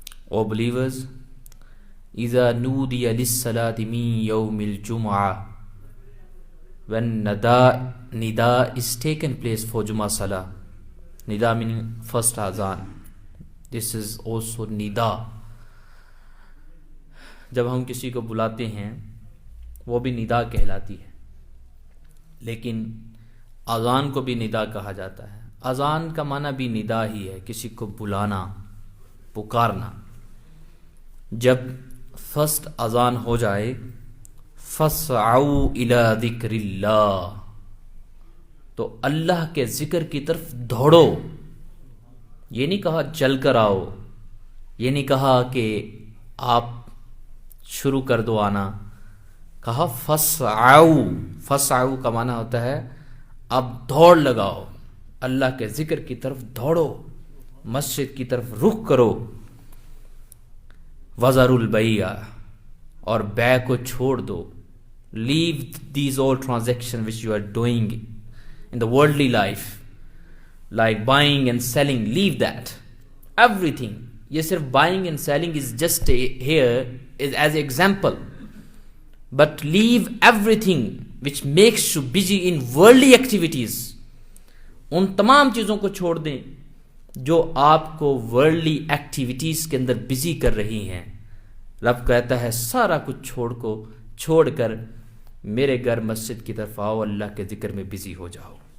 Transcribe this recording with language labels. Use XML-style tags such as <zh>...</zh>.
<en>O believers,</en> <ar>اذا نودی للصلاۃ من یوم الجمعہ،</ar> <en>when nida is taken place for Jummah Salah. Nida meaning first azan. This is also nida.</en> <ur>جب ہم کسی کو بلاتے ہیں وہ بھی ندا کہلاتی ہے، لیکن اذان کو بھی ندا کہا جاتا ہے. اذان کا معنی بھی ندا ہی ہے، کسی کو بلانا، پکارنا. جب فرسٹ اذان ہو جائے،</ur> <ar>فَاسْعَوْا إِلَىٰ ذِكْرِ اللَّهِ،</ar> <ur>تو اللہ کے ذکر کی طرف دوڑو. یہ نہیں کہا چل کر آؤ، یہ نہیں کہا کہ آپ شروع کر دو آنا، کہا فَاسْعَوْا کا معنی ہوتا ہے اب دوڑ لگاؤ، اللہ کے ذکر کی طرف دوڑو، مسجد کی طرف رخ کرو.</ur> <ar>وَذَرُوا الْبَيْعَ،</ar> <ur>اور بے کو چھوڑ دو.</ur> <en>Leave these all transactions which you are doing in the worldly life, like buying and selling. Leave that, everything.</en> <ur>یہ صرف</ur> <en>buying and selling is just here is as an example, but leave everything which makes you busy in worldly activities.</en> <ur>ان تمام چیزوں کو چھوڑ دیں جو آپ کو worldly activities کے اندر بزی کر رہی ہیں. رب کہتا ہے سارا کچھ چھوڑ کر میرے گھر مسجد کی طرف آؤ، اللہ کے ذکر میں بزی ہو جاؤ.</ur>